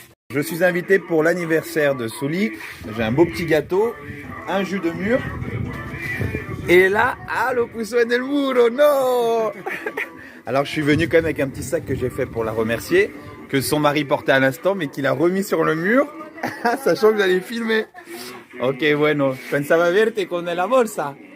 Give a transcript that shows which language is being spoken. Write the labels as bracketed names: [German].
[French] Je suis invité pour l'anniversaire de Souli. J'ai un beau petit gâteau, un jus de mûre. Et là, [Spanish] ah, lo puso en el muro, non. [French] Alors je suis venu quand même avec un petit sac que j'ai fait pour la remercier, que son mari portait à l'instant, mais qu'il a remis sur le mur, sachant que j'allais filmer. [Spanish] Ok, bueno, pensaba verte con la bolsa.